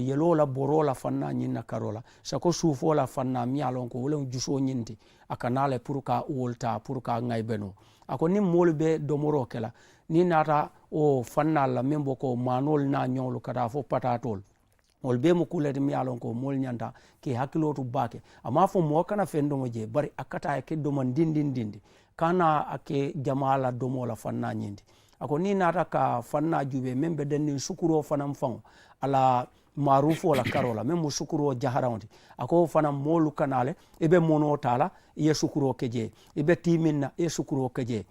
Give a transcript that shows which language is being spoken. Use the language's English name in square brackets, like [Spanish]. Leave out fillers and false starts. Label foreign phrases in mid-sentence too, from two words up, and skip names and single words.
[Mandingo] yeloo la boroo la fanna ñiŋ na karo la sako suufoo la fanna miŋ ye a loŋ ko wo leŋ jusoo ñiŋ ti a kana le pour ka wolta pour ka ŋayibe no a ko niŋ moolu be domoroo ke la niŋ naata wo fannal la meŋ bo ko maanoolu naa ñoŋolu ka taa fo pataatoolu wol be mu kuleti mi ye a loŋ ko moolu ñanta ke hakkiloo tu baake amaa fo moo kana feŋ domo je bari a kata ye ke doman dindindindi kana a ke jamaa la domoo la fanna ñiŋ ti ako niŋ naata ka fanna jube meŋ be denniŋ sukuroo fanaŋ faŋo ala marufo la karola meŋ mu sukuro jaharaŋo ti ako fanaŋ moolu kana le i be monoo taa la i ye sukuro ke je i be tiimiŋ na i ye sukuro ke je